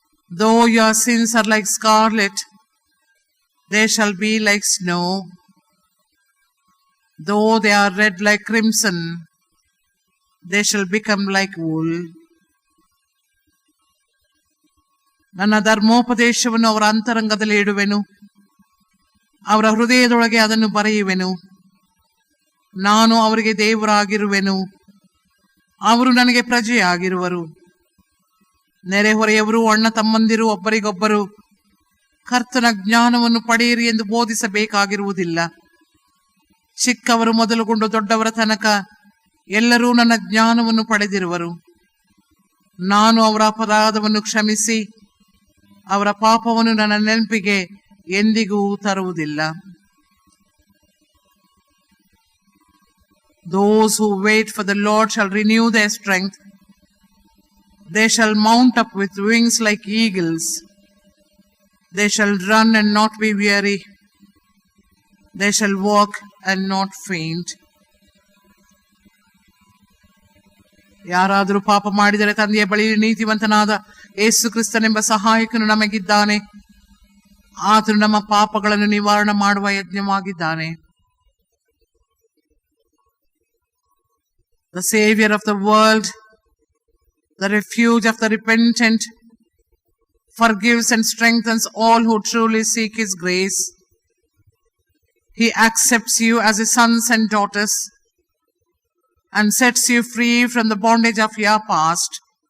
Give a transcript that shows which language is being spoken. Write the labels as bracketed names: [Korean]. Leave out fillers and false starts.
[English] Though your sins are like scarlet, they shall be like snow. Though they are red like crimson, they shall become like wool. [Kannada] ನನ್ನ ಧರ್ಮೋಪದೇಶವನ್ನು ಅವರ ಅಂತರಂಗದಲ್ಲಿ ಇಡುವೆನು, ಅವರ ಹೃದಯದೊಳಗೆ ಅದನ್ನು ಬರೆಯುವೆನು. ನಾನು ಅವರಿಗೆ ದೇವರಾಗಿರುವೆನು, ಅವರು ನನಗೆ ಪ್ರಜೆಯಾಗಿರುವರು. ನೆರೆಹೊರೆಯವರು ಅಣ್ಣ ತಮ್ಮಂದಿರು ಒಬ್ಬರಿಗೊಬ್ಬರು ಕರ್ತನ ಜ್ಞಾನವನ್ನು ಪಡೆಯಿರಿ ಎಂದು ಬೋಧಿಸಬೇಕಾಗಿರುವುದಿಲ್ಲ. ಚಿಕ್ಕವರು ಮೊದಲುಗೊಂಡು ದೊಡ್ಡವರ ತನಕ ಎಲ್ಲರೂ ನನ್ನ ಜ್ಞಾನವನ್ನು ಪಡೆದಿರುವರು. ನಾನು ಅವರ ಅಪರಾಧವನ್ನು ಕ್ಷಮಿಸಿ ಅವರ ಪಾಪವನ್ನು ನನ್ನ ನೆನಪಿಗೆ ಎಂದಿಗೂ ತರುವುದಿಲ್ಲ. [English] Those who wait for the Lord shall renew their strength. They shall mount up with wings like eagles. They shall run and not be weary. They shall walk and not faint. [Kannada] ಯಾರಾದರೂ ಪಾಪ ಮಾಡಿದರೆ ತಂದೆಯ ಬಳಿ ನೀತಿವಂತನಾದ ಯೇಸು ಕ್ರಿಸ್ತನೆಂಬ ಸಹಾಯಕನು ನಮಗಿದ್ದಾನೆ. ಆತನು ನಮ್ಮ ಪಾಪಗಳನ್ನು ನಿವಾರಣೆ ಮಾಡುವ ಯಜ್ಞವಾಗಿದ್ದಾನೆ. [English] the Savior of the world, the refuge of the repentant, forgives and strengthens all who truly seek His grace. He accepts you as His sons and daughters and sets you free from the bondage of your past.